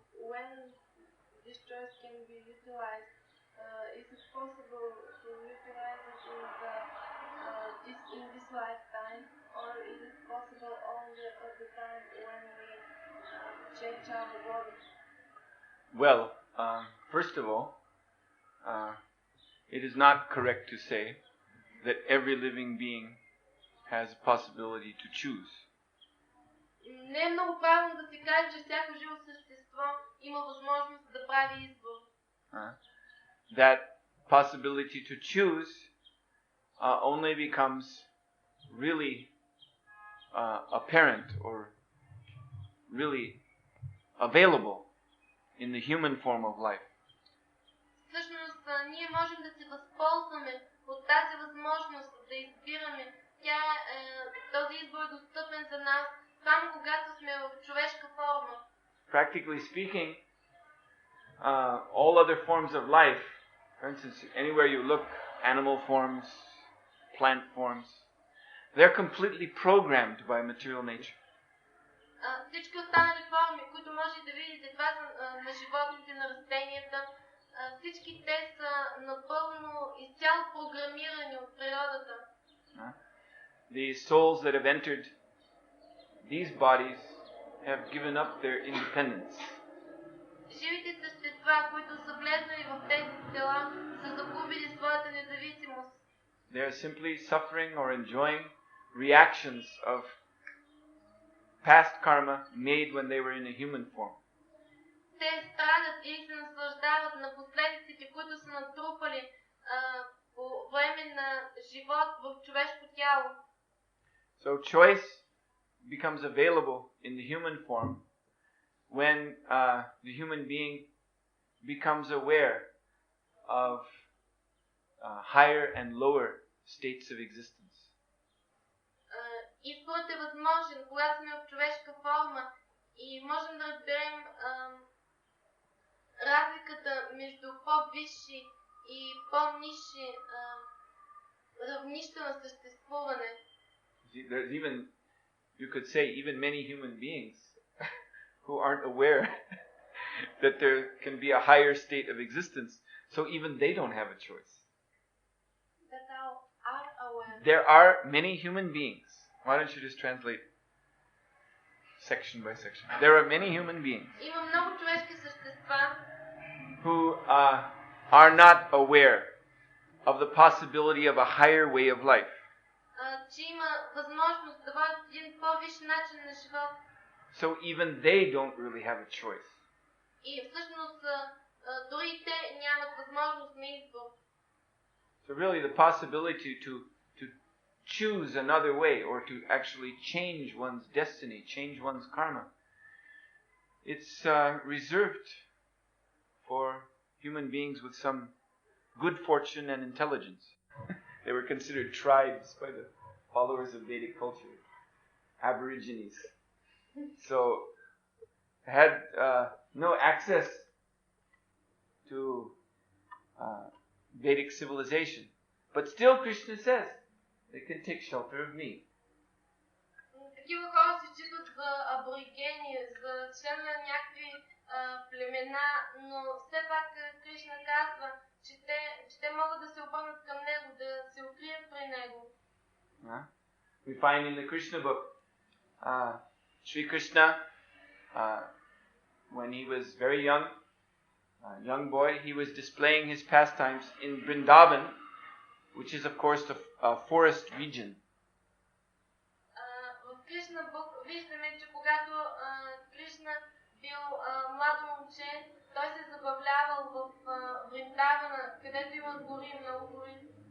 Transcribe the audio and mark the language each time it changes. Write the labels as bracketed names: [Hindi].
[English] When this choice can be utilized, is it possible to utilize it in this lifetime, or is it possible only at the time when we change our body? Well, first of all, it is not correct to say that every living being has a possibility to choose. [Bulgarian] Не е много правилно да се каже, че всяко живо същество има възможност да прави избор. [English] That possibility to choose only becomes really apparent or really available in the human form of life. [Bulgarian] Всъщност, ние можем да се възползваме от тази възможност да избираме. Този избор е достъпен за нас само когато сме в човешка форма. [English] Practically speaking, all other forms of life, for instance, anywhere you look, animal forms, plant forms, they're completely programmed by material nature. [Bulgarian] Всички останали форми, които може да видите, това са на животните, на растенията, всички те са напълно изцяло програмирани от природата. [English] The souls that have entered these bodies have given up their independence. [Bulgarian] Живите същества, които са влезнали в тези тела, са загубили своята независимост. [English] They are simply suffering or enjoying reactions of past karma made when they were in a human form. [Bulgarian] Те страдат и се наслаждават на последиците, които са натрупали по време на живот в човешко тяло. [English] So choice becomes available in the human form when the human being becomes aware of higher and lower states of existence. [Bulgarian] Изборът е възможен, когато сме в човешка форма и можем да разберем разликата между по-висши и по-нисши равнище на съществуване. [English] There's even, you could say, even many human beings who aren't aware that there can be a higher state of existence, so even they don't have a choice. That are aware. There are many human beings. Why don't you just translate section by section? There are many human beings [Bulgarian] Има много човешки същества, [English] who are not aware of the possibility of a higher way of life. [Bulgarian] че има възможност да водят един по-висш начин на живот. [English] So even they don't really have a choice. [Bulgarian] И всъщност дори те нямат възможност на избор. [English] So really the possibility to choose another way or to actually change one's destiny, change one's karma, it's reserved for human beings with some good fortune and intelligence. They were considered tribes by the followers of Vedic culture, Aborigines. So had no access to Vedic civilization. But still Krishna says, they can take shelter of me. [Bulgarian] Такива хора се считат за аборигени, за членове на някакви племена, но все пак Кришна казва, че те могат да се обърнат към него, да се укрият при него. [English] We find in the Krishna book, Sri Krishna, when he was very young boy, he was displaying his pastimes in Vrindavan, which is of course a forest region. [Bulgarian] В Кришна Бук виждаме, че когато Кришна бил младо момче, той се забавлявал в Вриндавана, където има гори, много гори.